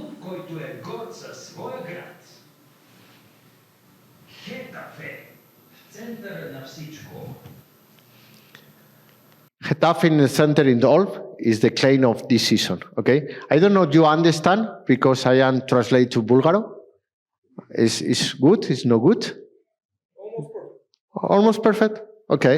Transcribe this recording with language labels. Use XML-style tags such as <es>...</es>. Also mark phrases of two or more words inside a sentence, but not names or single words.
<bg>който е горд със своя град. Гетафе, в центъра на всичко.</bg> <en>Getafe in the center in the all is the claim of this season. Okay, I don't know. Do you understand? Because I am translate to Bulgaro. Is good? Is no good? Almost perfect. Okay.</en>